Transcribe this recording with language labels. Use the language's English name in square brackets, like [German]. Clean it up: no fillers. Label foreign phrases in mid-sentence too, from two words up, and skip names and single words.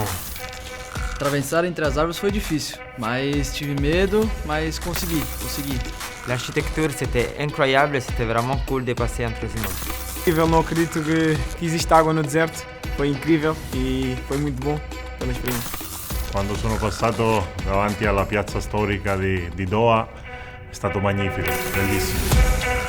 [Portuguese] Atravessar entre as árvores foi difícil, mas tive medo, mas consegui. [French] L'architecture, c'était incroyable, c'était vraiment cool de passer [Portuguese] entre os irmãos. Eu não acredito que existe água no deserto. Foi incrível e foi muito bom pela experiência. [Italian] Quando sono passato davanti alla piazza storica di Doha è stato magnifico, bellissimo.